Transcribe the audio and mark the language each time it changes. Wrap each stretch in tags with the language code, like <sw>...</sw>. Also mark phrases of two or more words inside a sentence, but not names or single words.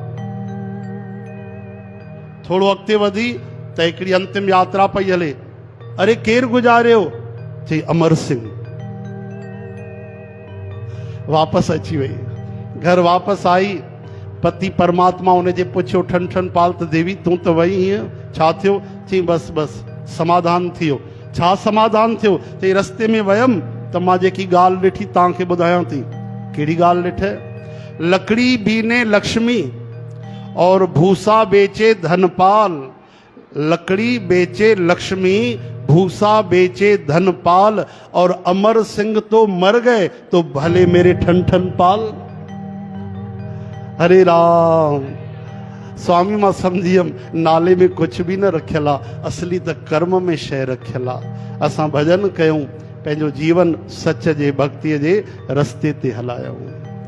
<sd>थोरो अॻिते वधी त हिकिड़ी अंतिम यात्रा पई हले। अरे केरु गुज़ारियो? चई अमर सिंह। वापसि अची वई, घर वापसि आई। पति परमात्मा उनजे पुछियो, ठन ठन पाल त देवी तूं त वई हीअं, छा थियो? चई बसि बसि समाधान थी वियो। छा समाधान थियो? चई रस्ते में वयमि त मां जेकी ॻाल्हि ॾिठी तव्हांखे ॿुधायां थी। कहिड़ी ॻाल्हि ॾिठे?</sd> <hi>लकड़ी बीने लक्ष्मी और भूसा बेचे धनपाल। लकड़ी बेचे लक्ष्मी, भूसा बेचे धनपाल, और अमर सिंह तो मर गए तो भले मेरे ठन ठन पाल।</hi> <sd>हरे राम। स्वामी मां सम्झियमि नाले में कुझु बि न रखियल आहे, असली त कर्म में शइ रखियल आहे। असां भॼन कयूं, पंहिंजो जीवन सच जे भक्तीअ जे रस्ते ते हलायूं।</sd>